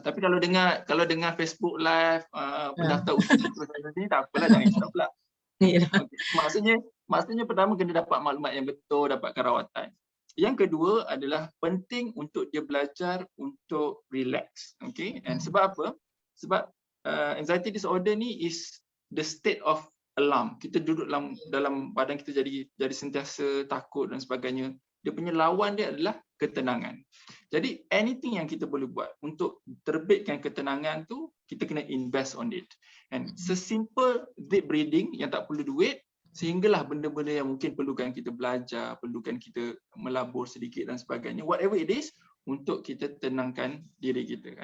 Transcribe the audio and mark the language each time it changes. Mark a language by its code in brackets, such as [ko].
[ms] Tapi kalau dengar Facebook live, pendaftar usaha ni tak apalah, jangan stop pula. Okay. Maksudnya pertama kena dapat maklumat yang betul, dapatkan rawatan. Yang kedua adalah penting untuk dia belajar untuk relax. Okay, and sebab apa? [en] Sebab anxiety disorder ni is the state of alarm. [ms] Kita duduk dalam badan kita jadi sentiasa takut dan sebagainya. Dia punya lawan dia adalah ketenangan. Jadi anything yang kita boleh buat untuk terbitkan ketenangan tu, kita kena [en] invest on it. [ms] And sesimpel [en] deep breathing [ms] yang tak perlu duit, sehinggalah benda-benda yang mungkin perlukan kita belajar, perlukan kita melabur sedikit dan sebagainya, [en] whatever it is, [ms] untuk kita tenangkan diri kita.